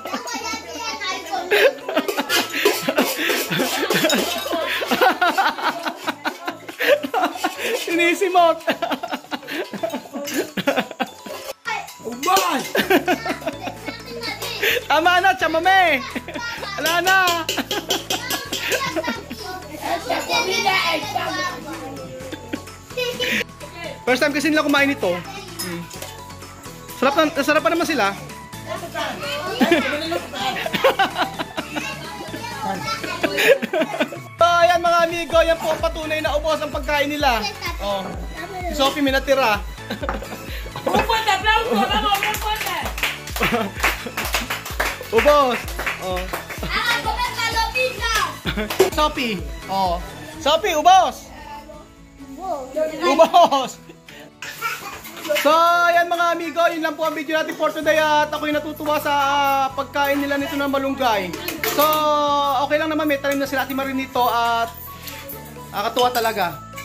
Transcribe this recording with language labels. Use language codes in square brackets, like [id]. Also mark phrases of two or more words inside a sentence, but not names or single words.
[tl] Sinisimot. Boss. Tama na, Chamame. Wala na. [es] Esta comida está. [en] First time [tl] kasi nila kumain ito. Sarap pa naman sila. So, ayan mga amigo, yan po ang patunay na ubos ang pagkain nila. Oh. Si Sophie may natira. [es] Un fuerte aplauso, vamos, un fuerte. [tl] Ubos. Oh. [es] ¡Hagan comer palomitas! [tl] Sophie. Oh. Sophie, ubos. Ubos. So, ayan mga amigo, yun lang po ang video natin [en] for today [tl] at ako'y natutuwa sa pagkain nila nito ng malunggay. So, okay lang naman, may tanim na sila Ate Marie nito at katuwa talaga.